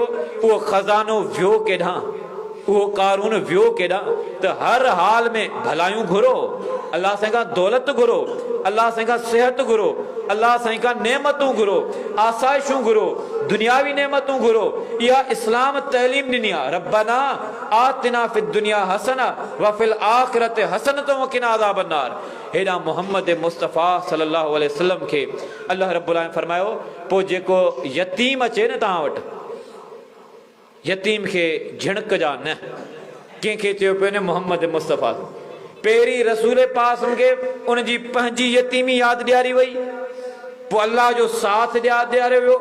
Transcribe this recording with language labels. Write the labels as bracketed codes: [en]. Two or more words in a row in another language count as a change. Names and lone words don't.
[sd] उहो खज़ानो वियो केॾां, उहो कारून वियो केॾां? त हर हाल में भलायूं घुरो, अल्लाह साईं खां दौलत घुरो, अल्लाह साईं खां सिहत घुरो, अल्लाह साईं खां नेमतूं घुरो, आसाइशूं घुरो, दुनियावी नेमतूं घुरो। इहा इस्लाम तैलीम ॾिनी आहे। [ar] ربنا آتنا في الدنيا حسنة وفي الآخرة حسنة وقنا عذاب النار. [sd] हेॾा मोहम्मद मुस्तफ़ा [ar] صلى الله عليه وسلم [sd] खे अल्लाह [ar] رب العالمين [sd] फरमायो पोइ जेको यतीम अचे न तव्हां वटि, यतीम खे झिणक जा न, कंहिंखे चयो पियो न मोहम्मद मुस्तफ़ा। पहिरीं रसूल पाक खे उनजी पंहिंजी यतीमी यादि ॾियारी वई, पोइ अल्लाह जो साथ ॾियारियो वियो।